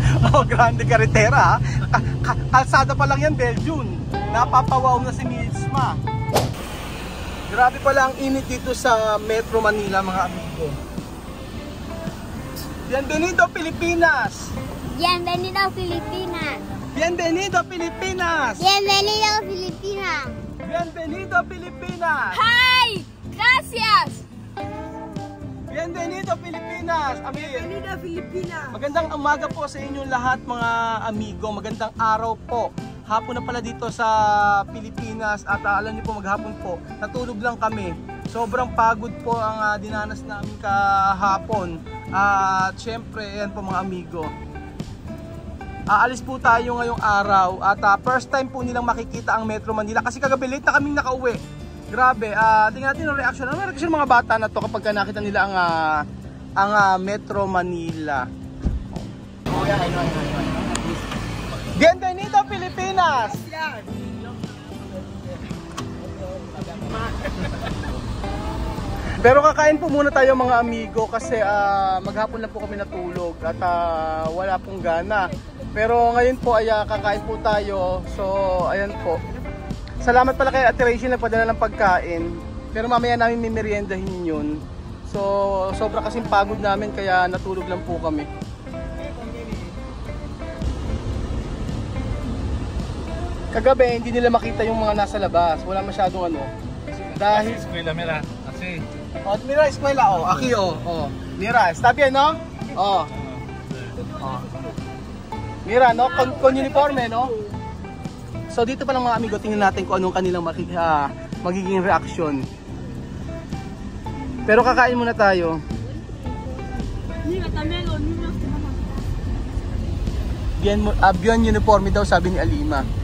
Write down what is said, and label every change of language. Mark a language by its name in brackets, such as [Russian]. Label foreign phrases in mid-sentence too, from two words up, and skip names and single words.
[Spanish] Oh, Grande Carretera. [Filipino] Kalsada pa lang yan, Belgium. Napapawaw na si Misma. Grabe pala ang init dito sa Metro Manila, mga amigo. [Spanish] Bienvenido Pilipinas! Bienvenido Filipinas! Bienvenido Pilipinas! Bienvenido Filipinas! Bienvenido Pilipinas! Hi! Gracias! Bienvenido Pilipinas! Bienvenido Filipinas! [Filipino] Magandang umaga po sa inyong lahat, mga amigo. Magandang araw po. Hapon na pala dito sa Pilipinas at alam niyo po, maghapon po. Natulog lang kami. Sobrang pagod po ang dinanas namin kahapon. At syempre, yan po mga amigo. Aalis po tayo ngayong araw at [English] first time [Filipino] po nilang makikita ang Metro Manila kasi kagabi late na kaming nakauwi. Grabe, tingnan natin ang reaction. Ano reaction ng mga bata na to kapag nakita nila ang Metro Manila? [English] Oh, yeah, I know. [Spanish] Bienvenido Pilipinas! [Filipino] Pero kakain po muna tayo mga amigo kasi maghapon lang po kami natulog at wala pong gana. Pero ngayon po ay kakain po tayo. So ayan po. Salamat pala kay Ate Rachel nagpadala ng pagkain. Pero mamaya namin mimeriendahin yun. So sobra kasing pagod namin kaya natulog lang po kami. Kagabi hindi nila makita yung mga nasa labas. Wala masyadong ano. Dahil eskwela mira, kasi. [Spanish] Oh, mira eskwela oh. Aki oh. Oh. Mira, está bien, no? Oh. Oh. Mira, no? Con uniforme, no? [Filipino] So dito pa lang mga amigo, tingnan natin kung anong kanilang magiging reaction. Pero kakain muna tayo. [Spanish] Bien uniforme [Filipino] daw sabi ni Alima.